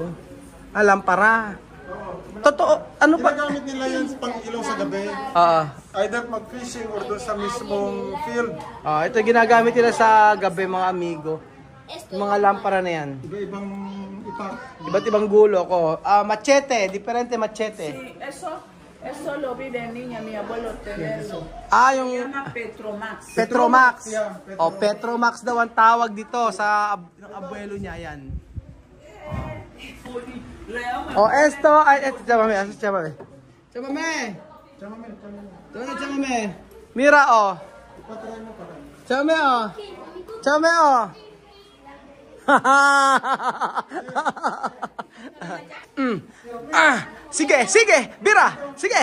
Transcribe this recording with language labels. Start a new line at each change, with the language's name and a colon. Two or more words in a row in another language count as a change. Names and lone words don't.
Filipino: Lampara. Totoo, ano pa? Ginagamit nila yan pang ilaw sa gabi. Either mag-fishing or doon sa mismong field. Ito ginagamit nila sa gabi, mga amigo. Yung mga lampara na yan. Iba-ibang ipak. Iba't ibang gulo ko.
Spanish: Machete, diferente machete. Sí, eso lo vi de niña, mi abuelo tenerlo.
Filipino: Yung
Spanish: Se llama Petromax. Petromax.
English: Yeah,
Spanish: Petromax.
Filipino: Petromax daw ang tawag dito sa abuelo niya, yan.
Spanish: Esto, chamame. Mira, Chamame,
Filipino: Sige, bira.
Spanish: Sige.